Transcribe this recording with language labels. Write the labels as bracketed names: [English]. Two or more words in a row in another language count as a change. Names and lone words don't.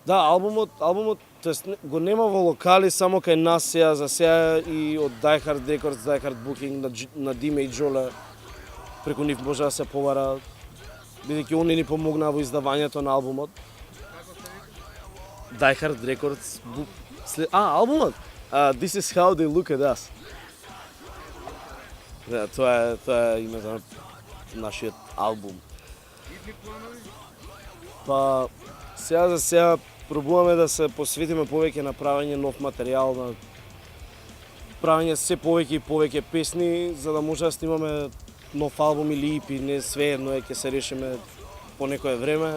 [Macedonian] Да, албумот го нема во локали, само кај нас сеја за сеја и од Die Hard Records, Die Hard Booking на Диме и Джоле, преку нив може да се побара, бидејќи они ни помогнаа во издавањето на албумот. Како се вика? Die Hard Records, албумот? This is how they look at us. Да, тоа е името на нашиот албум. Идни планови? Па, сега за сега пробуваме да се посветиме повеќе на правење нов материјал, на правење се повеќе и повеќе песни, за да може да снимаме нов албум или EP, не свеедно е, ќе се решиме по некое време.